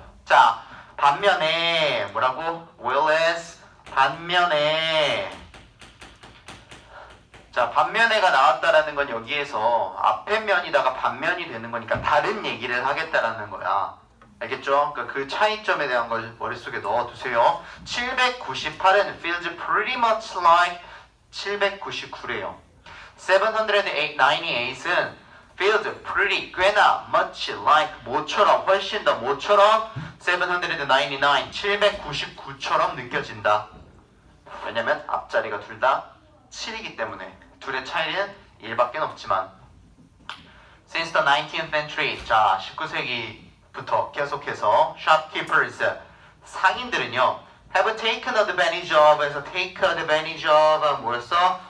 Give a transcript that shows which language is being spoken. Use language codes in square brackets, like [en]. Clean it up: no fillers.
[ko] 자, 반면에 뭐라고? whereas 반면에 자, 반면에가 나왔다라는 건 여기에서 앞에 면이다가 반면이 되는 거니까 다른 얘기를 하겠다라는 거야. 알겠죠? 그러니까 그 차이점에 대한 걸 머릿속에 넣어두세요. [en] 798은 feels pretty much like 799래요. [ko] 798은 [en] feels pretty, [ko] 꽤나 [en] much like [ko] 뭐처럼, 훨씬 더 뭐처럼 799, 799처럼 느껴진다. 왜냐면 앞자리가 둘 다 7이기 때문에 둘의 차이는 1밖에 없지만 [en] Since the 19th century, [ko] 자 19세기부터 계속해서 shopkeepers, 상인들은요 [en] have taken advantage of [ko] 에서 [en] take advantage of [ko] 뭐였어?